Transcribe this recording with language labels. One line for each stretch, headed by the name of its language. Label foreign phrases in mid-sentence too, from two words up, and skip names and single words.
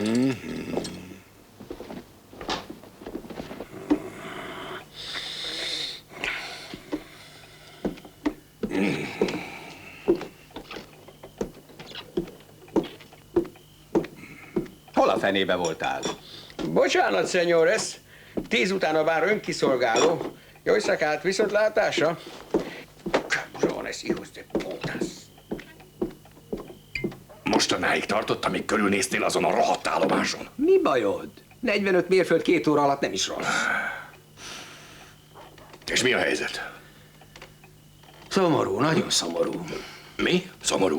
Hungarian: Hol a fenébe voltál? Bocsánat, señores. 10 utána vár önkiszolgáló. Jó éjszakát, viszontlátásra.
Spanish: Cabrones, hijos de putas.
Hungarian: Mostanáig tartott, amíg körülnéztél azon a rohadt állomáson. Mi bajod? 45 mérföld 2 óra alatt nem is rossz. És mi a helyzet? Szomorú, nagyon szomorú. Mi? Szomorú?